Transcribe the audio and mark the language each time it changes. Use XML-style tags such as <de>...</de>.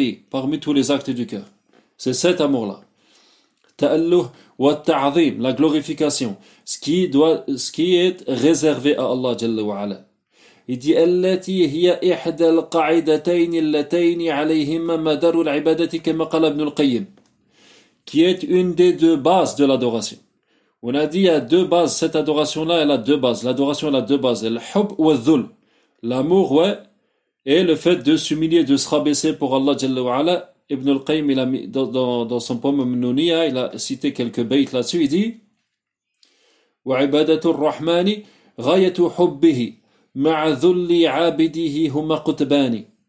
<fr>Parmi tous les actes du cœur. C'est cet amour-là. La glorification. Ce qui est réservé à Allah Jalla wa Ala. Il dit</fr> <ar>التي هي إحدى القاعدتين اللتين عليهما مدار العبادة كما قال ابن القيم.</ar> <fr>Qui est une des deux bases de l'adoration. On a dit il y a deux bases. Cette adoration-là, elle a deux bases. L'adoration, elle a deux bases.</fr> <ar>الحب والذل.</ar> <fr>L'amour, ouais, et le fait de s'humilier, de se rabaisser pour Allah Jalla wa Ala, Ibn al-Qayyim, il a mis, dans son poème Mnouniya, il a cité quelques bayt là-dessus. Il dit</fr> <ar>وعبادة الرحمن غاية حبه مع ذل عابديه هما قطبان.</ar>